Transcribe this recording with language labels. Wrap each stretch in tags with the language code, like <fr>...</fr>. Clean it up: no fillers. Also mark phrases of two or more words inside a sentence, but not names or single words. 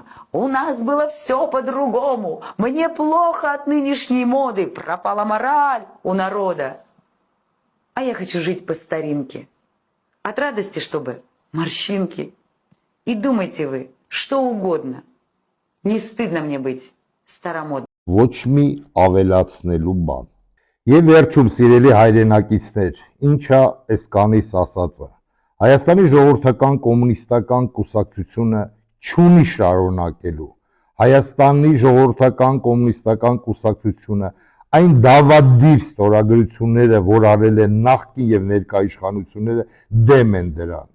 <ru>У нас было все по-другому. Мне плохо от нынешней моды. Пропала мораль у народа. А я хочу жить по старинке. От радости, чтобы морщинки. И думайте вы, что угодно. Не стыдно мне быть старомодным.</ru> <hy>Ոչ մի ավելացնելու բան։ Եվ վերջում սիրելի հայրենակիցներ, ինչա այս կանիս ասածը։ Հայաստանի ժողովրդական կոմունիստական կուսակցությունը չունի շարունակելու։ Հայաստանի ժողովրդական կոմունիստական կուսակցությունը այն դավադիր ստորագրությունները, որ արել են նախկին եւ ներկա իշխանությունները, դեմ են դրան։</hy>